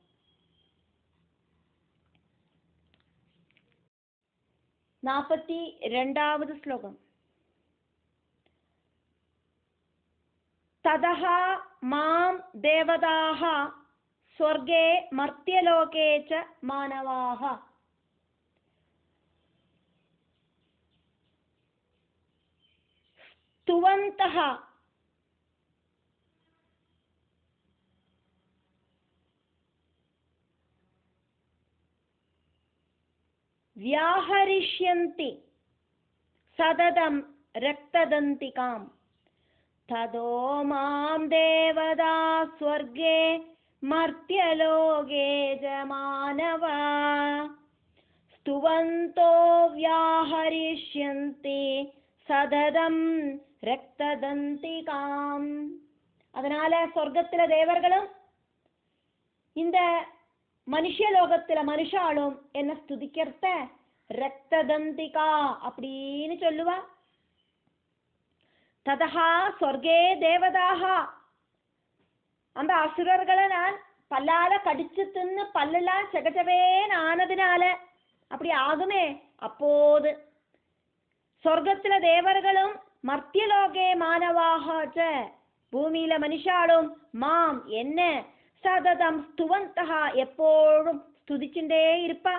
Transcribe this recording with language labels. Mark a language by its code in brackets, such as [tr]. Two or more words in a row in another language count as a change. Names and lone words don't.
[ta] நாற்பத்தி 2வது ஸ்லோகம். [sa] ततो मां देवताः स्वर्गे मर्त्यलोके च मानवाः स्तुवन्तः व्याहरिष्यन्ति सततं रक्तदन्तिकां ततो मां देवता स्वर्गे मर्त्यलोके च मानवा स्तुवन्तो व्याहरिष्यन्ति सततं रक्तदन्तिकाम्. [ta] அதனால சொர்க்கத்தில தேவர்களும் இந்த மனுஷலோகத்தில மனுஷாலும் என்ன ஸ்துதிக்கிறத ரக்ததந்திகா அப்படின்னு சொல்லுவா. [sa] ततः स्वर्गे देवताः [ta] அந்த அசுரர்களை நான் பல்லால கடிச்சு தின்னு பல்லெல்லாம் செகச்சவேன்னு ஆனதுனால அப்படி ஆகுமே, அப்போது சொர்க்கத்துல தேவர்களும் [sa] मर्त्यलोके मानवाः [ta] பூமியில மனுஷாலும் மாம் என்ன [sa] सततं स्तुवन्तः [ta] எப்போதும் ஸ்துதிச்சுட்டே இருப்பா.